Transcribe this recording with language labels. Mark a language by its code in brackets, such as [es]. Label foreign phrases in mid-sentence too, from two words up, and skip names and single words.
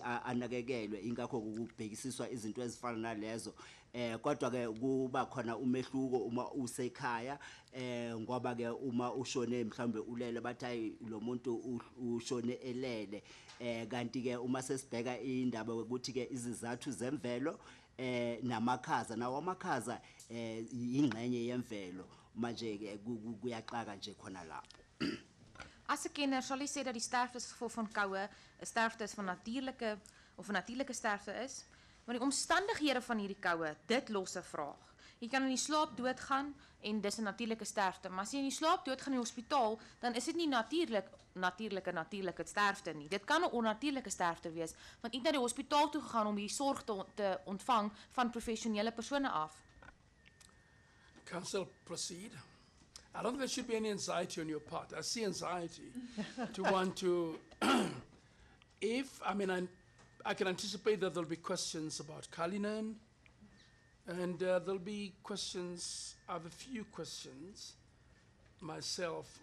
[zu] anakekelwe ingakho kubhekisiswa izinto ezifana nalezo kodwa ke kuba khona umehluko uma usekhaya ngoba ke uma ushone mhlambe ulele bathi lo muntu ushone elele kanti ke uma sesibheka indaba ukuthi ke izizathu zemvelo namakhaza nawo amakhaza ingxenye yemvelo manje ke kuyaxaka nje khona lapho. [af] As 'n kenner sal jy sê dat die sterfte as gevolg van koue 'n sterfte is van natuurlike of 'n natuurlike sterfte is, maar die omstandighede van hierdie koue, dit los 'n vraag. Jy kan in die slaap doodgaan en dis 'n natuurlike sterfte, maar as jy in die slaap doodgaan in die hospitaal, dan is dit nie natuurlike sterfte nie. Dit kan 'n onnatuurlike sterfte wees, want jy het na die hospitaal toe gegaan om die sorg te ontvang van professionele persone af. [en] Council, proceed. I don't think there should be any anxiety on your part. I see anxiety to want to, I can anticipate that there'll be questions about Kalinin, and there'll be questions, I have a few questions myself.